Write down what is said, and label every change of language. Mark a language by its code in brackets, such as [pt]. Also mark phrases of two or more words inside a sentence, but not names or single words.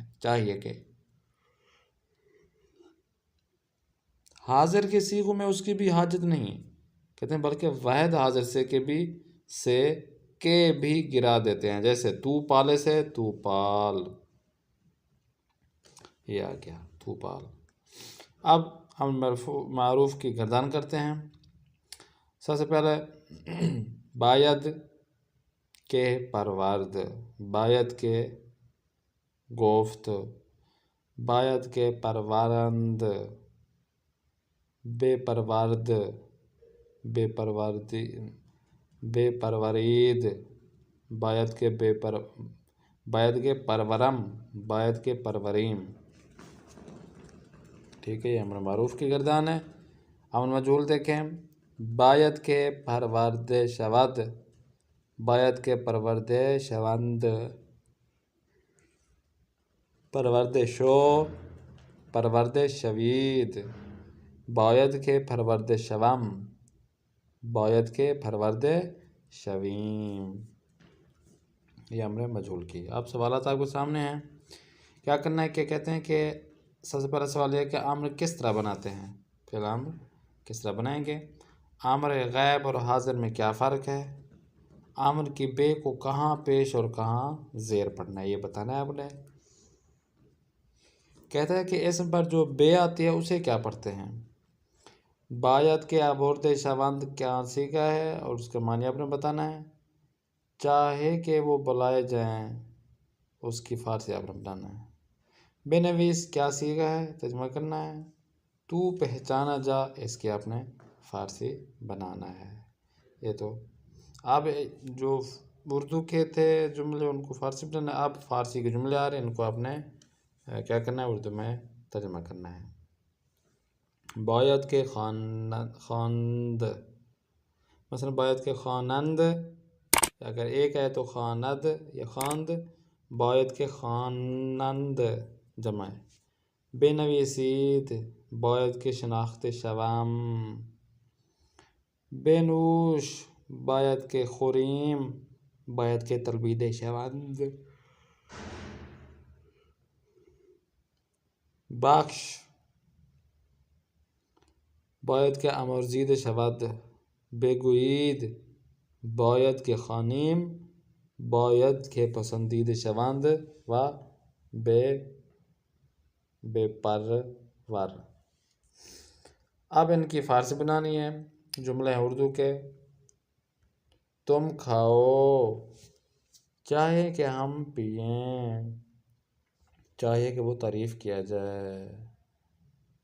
[ur] چاہیے کہ حاضر کے صیغوں میں اس کی بھی حاجت نہیں، کہتے ہیں، بلکہ واحد حاضر سے کے بھی گرا دیتے ہیں. جیسے تو پالے سے تو پال، یہ آ گیا تو پال. اب ہم معروف کی گردان کرتے ہیں. [fa] سب سے پہلے باید کے پرورد، باید کے گفت، باید کے پرورند، بے پرورد، بے پروردی، بے پرورید، باید کے باید کے پرورم، باید کے پروریم. [ur] ٹھیک ہے، یہ امر معروف کی گردان ہے. امر مجہول دیکھیں، [fa] باید کے پرورد شود، باید کے پرورد شوند، پرورد شو، پرورد شوید، باید کے پرورد شوم، باید کے پرورد شویم. [ur] یہ امر مجہول کی. اب سوالات آپ کے سامنے ہیں، کیا کرنا ہے. کہ کہتے ہیں کہ سب سے پہلا سوال یہ ہے کہ امر کس طرح بناتے ہیں. فعل امر کس طرح بنائیں گے. امر غائب اور حاضر میں کیا فرق ہے. امر کی بے کو کہاں پیش اور کہاں زیر پڑھنا ہے، یہ بتانا ہے آپ نے. کہتا ہے کہ اسم پر جو بے آتی ہے اسے کیا پڑھتے ہیں. [fa] باید کے آورد شوند [ur] کیا صیغہ ہے اور اس کا معنی آپ نے بتانا ہے. چاہے کہ وہ بلائے جائیں، اس کی فارسی آپ نے بتانا ہے. بے نویس کیا صیغہ ہے، ترجمہ کرنا ہے. تو پہچانا جا، اس کی آپ نے فارسی بنانا ہے. یہ تو آپ جو اردو کے تھے جملے ان کو فارسی بنانا ہے. آپ فارسی کے جملے آ رہے ہیں، ان کو آپ نے کیا کرنا ہے، اردو میں ترجمہ کرنا ہے. [fa] باید کے خواند، مثلا باید کے خوانند، [ur] اگر ایک ہے تو [fa] خواند یا خواند. باید کے خوانند [ur] جمع ہے. [fa] بے نویسید، باید کے شناخت شوم. بے نوش، باید کے خوریم، باید کے تلبید شوند. بخش، باید کے امرزید شود. بے گوید، باید کے خوانیم، باید کے پسندید شوند و بے پرور. [ur] اب ان کی فارسی بنانی ہے. جملے ہیں اردو کے. تم کھاؤ، چاہے کہ ہم پئیں، چاہیے کہ وہ تعریف کیا جائے.